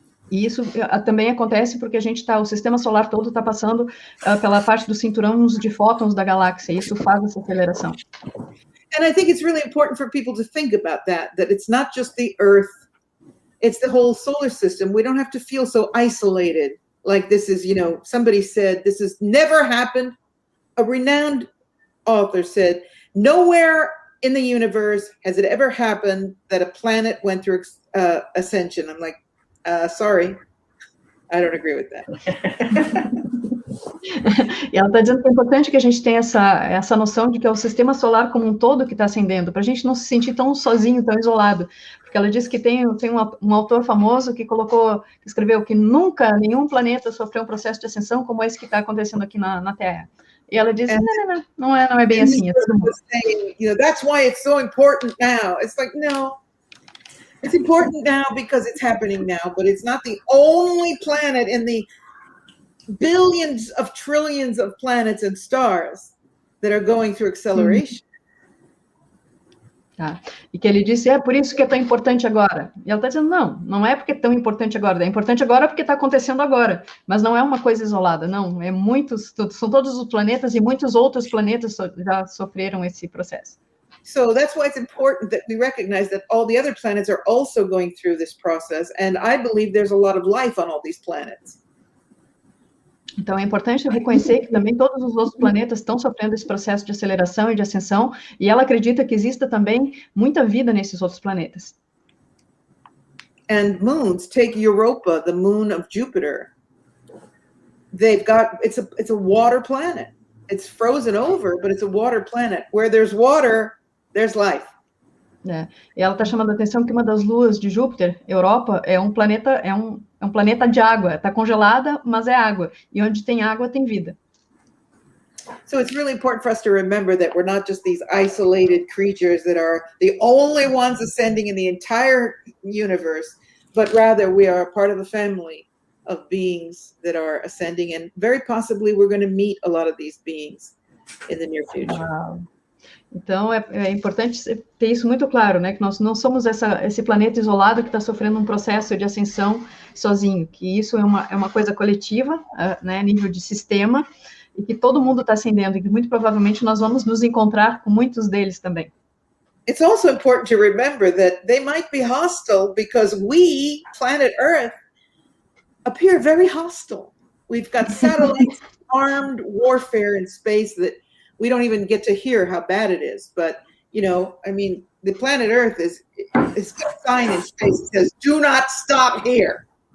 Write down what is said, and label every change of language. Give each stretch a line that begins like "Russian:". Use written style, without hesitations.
Portuguese: E isso também acontece porque o sistema solar todo está passando pela parte dos cinturões de fótons da galáxia, e isso faz essa aceleração.
English: And I think it's really important for people to think about that it's not just the Earth, it's the whole solar system. We don't have to feel so isolated, like this is, somebody said, this has never happened. A renowned author said, nowhere in the universe has it ever happened that a planet went through ascension. I'm like, sorry, I don't agree with that.
Portuguese: E ela está dizendo que é importante que a gente tenha essa noção de que é o sistema solar como um todo que está ascendendo, para a gente não se sentir tão sozinho, tão isolado. Porque ela diz que tem um autor famoso que escreveu que nunca nenhum planeta sofreu um processo de ascensão como esse que está acontecendo aqui na Terra. E ela diz, não é bem assim. É todo mundo.
English: Saying, that's why it's so important now. It's like, no. It's important now because it's happening now, but it's not the only planet in the billions of trillions of planets and stars that are going through acceleration.
Portuguese: E que ele disse, por isso que é tão importante agora. E ela está dizendo, não é porque é tão importante agora, é importante agora porque está acontecendo agora, mas não é uma coisa isolada, não, são todos os planetas e muitos outros planetas já sofreram esse processo.
English: So that's why it's important that we recognize that all the other planets are also going through this process, and I believe there's a lot of life on all these planets.
Portuguese: Então é importante reconhecer que também todos os outros planetas estão sofrendo esse processo de aceleração e de ascensão, e ela acredita que exista também muita vida nesses outros planetas.
English: And moons, take Europa, the moon of Jupiter. They've got it's a water planet. It's frozen over, but it's a water planet. Where there's water, there's life.
Portuguese: E ela está chamando a atenção que uma das luas de Júpiter, Europa, é um planeta de água. Está congelada, mas é água. E onde tem água, tem vida.
English: So it's really important for us to remember that we're not just these isolated creatures that are the only ones ascending in the entire universe, but rather we are a part of a family of beings that are ascending, and very possibly we're going to meet a lot of these beings in the near future. Wow.
Portuguese: Então, é importante ter isso muito claro, né? Que nós não somos esse planeta isolado que está sofrendo um processo de ascensão sozinho, que isso é uma coisa coletiva, né? A nível de sistema, e que todo mundo está ascendendo, e que muito provavelmente nós vamos nos encontrar com muitos deles também.
English: it's also important to remember that they might be hostile because we, planet Earth, appear very hostile. We've got satellites, armed warfare in space that we don't even get to hear how bad it is. But, you know, I mean, the planet Earth is got a sign in space that says, do not stop here.